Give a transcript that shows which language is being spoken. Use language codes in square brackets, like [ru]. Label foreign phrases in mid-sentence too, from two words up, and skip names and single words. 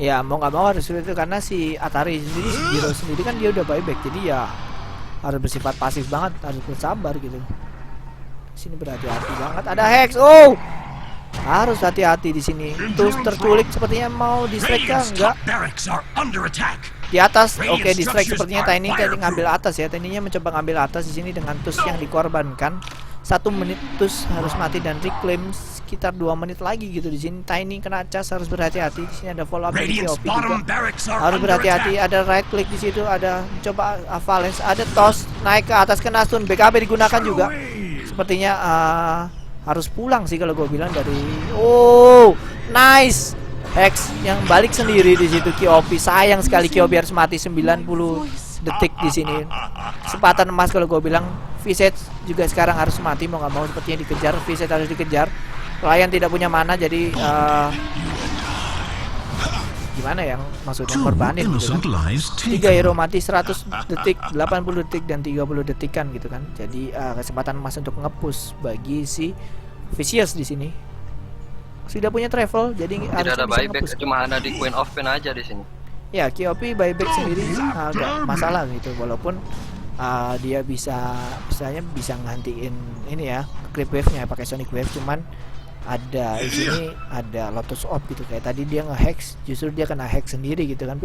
[id] Ya mau nggak mau harus itu karena si Atari sendiri, si Jiro sendiri kan dia udah buyback, jadi ya harus bersifat pasif banget, harus bersabar gitu. Sini berhati-hati banget, ada Hex. Oh, harus hati-hati di sini. Terus terculik sepertinya mau distract kah? [en] Radiant's [id] Enggak. [en] top barracks are under attack. [id] Di atas, oke, distract sepertinya Tiny tadi ngambil atas ya. Tiny-nya mencoba ngambil atas di sini dengan Tus yang dikorbankan. 1 menit Tus harus mati dan reclaim sekitar 2 menit lagi gitu di sini. Tiny kena cas, harus berhati-hati. Di sini ada follow up dari [en] Radiant's [id] KOP [en] bottom [id] juga. [en] barracks are [id] Harus [en] under [id] berhati-hati, [en] attack. [id] ada [en] right click [id] di situ, ada coba Valens, ada toss naik ke atas kena stun, BKB digunakan juga. Sepertinya harus pulang sih kalau gue bilang dari. Oh, nice. Hex yang balik sendiri di situ KOP. Sayang sekali KOP harus mati 90 detik di sini. Kesempatan emas kalau gue bilang. Visage juga sekarang harus mati mau nggak mau, sepertinya dikejar. Visage harus dikejar. Ryan tidak punya mana jadi gimana yang maksudnya [en] Two [id] korbanin gitu [en] innocent [id] kan. [en] lives 3 taken. [id] hero mati 100 detik, 80 detik dan 30 detikan gitu kan. Jadi kesempatan emas untuk nge-push bagi si Vicious di sini. Sudah punya travel jadi Tidak harusnya ada bisa buyback, nge-push. cuma ada di Queen of Pain aja di sini. Ya, KOP buyback sendiri agak masalah gitu, walaupun dia misalnya bisa ngantiin ini ya, [en] creep wave-nya [id] pakai Sonic Wave, cuman ada di sini ada Lotus Orb gitu, kayak tadi dia nge-hex, justru dia kena hack sendiri gitu kan.